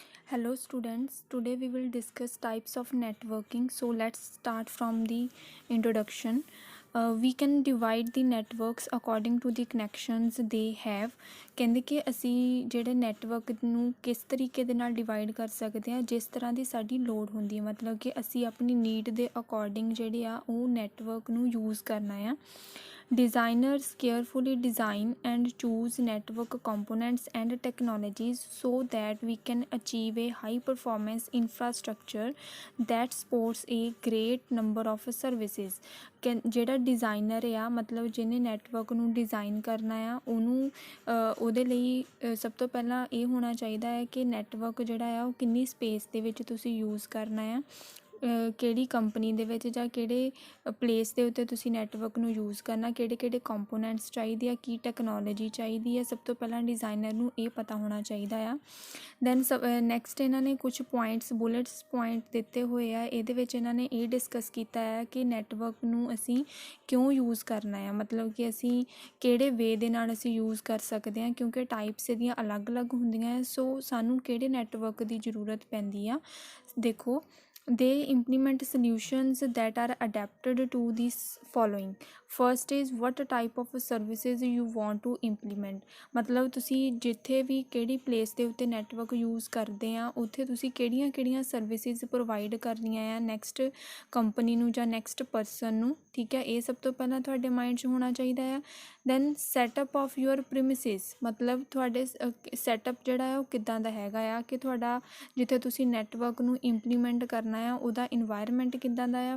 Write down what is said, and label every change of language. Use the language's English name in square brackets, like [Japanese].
[English] Hello students, today we will discuss types of networking. So let's start from the introduction. We can divide the networks according to the connections they have. [Punjabi] ਕਹਿੰਦੇ ਕਿ ਅਸੀਂ ਜਿਹੜੇ network ਨੂੰ ਕਿਸ ਤਰੀਕੇ ਦੇ ਨਾਲ ਡਿਵਾਈਡ ਕਰ ਸਕਦੇ ਹਾਂ, ਜਿਸ ਤਰ੍ਹਾਂ ਦੀ ਸਾਡੀ ਲੋੜ ਹੁੰਦੀ ਹੈ। ਮਤਲਬ ਕਿ ਅਸੀਂ ਆਪਣੀ ਨੀਡ ਦੇ ਅਕੋਰਡਿੰਗ ਜਿਹੜੇ ਆ ਉਹ ਨੈਟਵਰਕ ਨੂੰ ਯੂਜ਼ ਕਰਨਾ ਆ। [English] Designers carefully design and choose network components and technologies so that we can achieve a high performance infrastructure that supports a great number of services। [Punjabi] ਜਿਹੜਾ ਡਿਜ਼ਾਈਨਰ ਆ ਮਤਲਬ ਜਿਹਨੇ ਨੈਟਵਰਕ ਨੂੰ ਡਿਜ਼ਾਈਨ ਕਰਨਾ ਆ ਉਹਨੂੰ ਉਹਦੇ ਲਈ ਸਭ ਤੋਂ ਪਹਿਲਾਂ ਇਹ ਹੋਣਾ ਚਾਹੀਦਾ ਹੈ ਕਿ ਨੈਟਵਰਕ ਜਿਹੜਾ ਆ ਉਹ ਕਿੰਨੀ ਸਪੇਸ ਦੇ ਵਿੱਚ ਤੁਸੀਂ ਯੂਜ਼ ਕਰਨਾ ਆ, ਕਿਹੜੀ ਕੰਪਨੀ ਦੇ ਵਿੱਚ ਜਾਂ ਕਿਹੜੇ ਪਲੇਸ ਦੇ ਉੱਤੇ ਤੁਸੀਂ ਨੈਟਵਰਕ ਨੂੰ ਯੂਜ਼ ਕਰਨਾ, ਕਿਹੜੇ ਕਿਹੜੇ ਕੰਪੋਨੈਂਟਸ ਚਾਹੀਦੇ ਆ, ਕੀ ਟੈਕਨੋਲੋਜੀ ਚਾਹੀਦੀ ਹੈ, ਸਭ ਤੋਂ ਪਹਿਲਾਂ ਡਿਜ਼ਾਈਨਰ ਨੂੰ ਇਹ ਪਤਾ ਹੋਣਾ ਚਾਹੀਦਾ ਆ। ਦੈਨ ਨੈਕਸਟ ਇਹਨਾਂ ਨੇ ਕੁਛ ਪੁਆਇੰਟਸ ਬੁਲੇਟਸ ਪੁਆਇੰਟ ਦਿੱਤੇ ਹੋਏ ਆ। ਇਹਦੇ ਵਿੱਚ ਇਹਨਾਂ ਨੇ ਇਹ ਡਿਸਕਸ ਕੀਤਾ ਹੈ ਕਿ ਨੈਟਵਰਕ ਨੂੰ ਅਸੀਂ ਕਿਉਂ ਯੂਜ਼ ਕਰਨਾ ਆ, ਮਤਲਬ ਕਿ ਅਸੀਂ ਕਿਹੜੇ ਵੇ ਦੇ ਨਾਲ ਅਸੀਂ ਯੂਜ਼ ਕਰ ਸਕਦੇ ਹਾਂ, ਕਿਉਂਕਿ ਟਾਈਪਸ ਇਹਦੀਆਂ ਅਲੱਗ-ਅਲੱਗ ਹੁੰਦੀਆਂ ਹੈ। ਸੋ ਸਾਨੂੰ ਕਿਹੜੇ ਨੈਟਵਰਕ ਦੀ ਜ਼ਰੂਰਤ ਪੈਂਦੀ ਆ। [English] ਦੇਖੋ, they implement solutions that are adapted to these following. First is what type of services you want to implement। [Punjabi] ਮਤਲਬ ਤੁਸੀਂ ਜਿੱਥੇ ਵੀ ਕਿਹੜੀ ਪਲੇਸ ਦੇ ਉੱਤੇ ਨੈਟਵਰਕ ਯੂਜ਼ ਕਰਦੇ ਆ ਉੱਥੇ ਤੁਸੀਂ ਕਿਹੜੀਆਂ ਸਰਵਿਸਿਜ਼ ਪ੍ਰੋਵਾਈਡ ਕਰਨੀਆਂ ਆ ਨੈਕਸਟ ਕੰਪਨੀ ਨੂੰ ਜਾਂ ਨੈਕਸਟ ਪਰਸਨ ਨੂੰ। ਠੀਕ ਹੈ, ਇਹ ਸਭ ਤੋਂ ਪਹਿਲਾਂ ਤੁਹਾਡੇ ਮਾਈਂਡ 'ਚ ਹੋਣਾ ਚਾਹੀਦਾ ਆ। [English] then setup of your premises, [Punjabi] ਮਤਲਬ ਤੁਹਾਡੇ ਸੈਟਅਪ ਜਿਹੜਾ ਆ ਉਹ ਕਿੱਦਾਂ ਦਾ ਹੈਗਾ ਆ, ਕਿ ਤੁਹਾਡਾ ਜਿੱਥੇ ਤੁਸੀਂ ਨੈਟਵਰਕ ਨੂੰ ਇੰਪਲੀਮੈਂਟ ਕਰਨਾ ਆ ਉਹਦਾ ਇਨਵਾਇਰਮੈਂਟ ਕਿੱਦਾਂ ਦਾ ਆ।